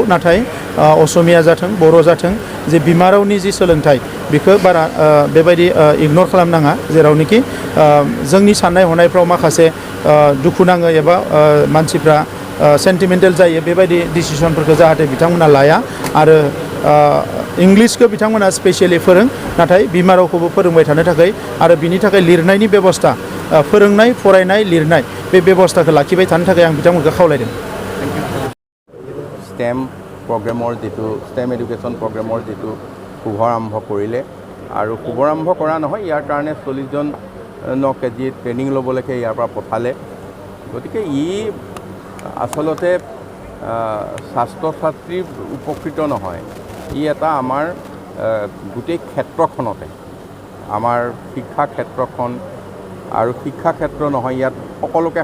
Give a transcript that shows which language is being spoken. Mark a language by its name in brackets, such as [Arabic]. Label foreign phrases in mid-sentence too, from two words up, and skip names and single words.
[Bodo] नाथाय असमिया जाथों बर' जाथों जे बिमा रावनि जि सोलोंथाइ बेखौ बारा बेबायदि इगनर खालामनाङा, जेरावनोखि जोंनि साननाय हनायफ्राव माखासे दुखु नाङो एबा मानसिफ्रा सेन्टिमेन्टेल जायो, बेबायदि डिसिसनफोरखौ जाहाथे बिथांमोना लाया आरो इंलिसखौ बिथांमोना स्पेसियेलि नाथाय बिमा रावखौबो फोरोंबाय थानो थाखाय आरो बिनि थाखाय लिरनायनि बेबस्था, फोरोंनाय फरायनाय लिरनाय बे बेबस्थाखौ लाखिबाय थानो थाखाय आं बिथांमोनखौ खावलायदों। [Assamese] स्टेम प्रग्रेমৰ যিটো স্টেম এডুকেশ্যন প্ৰগ্ৰেমৰ যিটো শুভাৰম্ভ কৰিলে আৰু শুভাৰম্ভ কৰা নহয়, ইয়াৰ কাৰণে 40 জনক যি ট্ৰেইনিং ল'বলৈকে ইয়াৰ পৰা পঠালে। গতিকে আচলতে ছাত্ৰ ছাত্ৰী উপকৃত নহয়, ই এটা আমাৰ গোটেই ক্ষেত্ৰখনতে আমাৰ শিক্ষা ক্ষেত্ৰখন আৰু শিক্ষা ক্ষেত্ৰ নহয় ইয়াত সকলোকে